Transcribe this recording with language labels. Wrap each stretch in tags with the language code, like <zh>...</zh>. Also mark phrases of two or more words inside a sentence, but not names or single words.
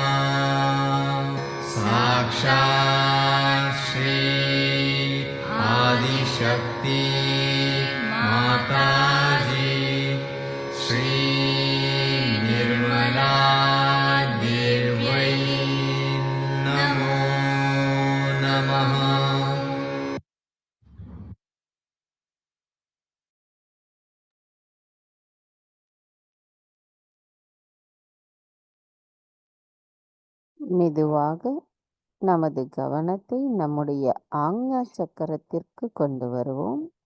<sa>साक्षात् श्री आदिशक्ति माताजी श्री निर्मला देव्यै नमो नमः।</sa> <ta>மெதுவாக நமது கவனத்தை நம்முடைய ஆக்ஞா சக்கரத்திற்கு கொண்டு வருவோம்.</ta>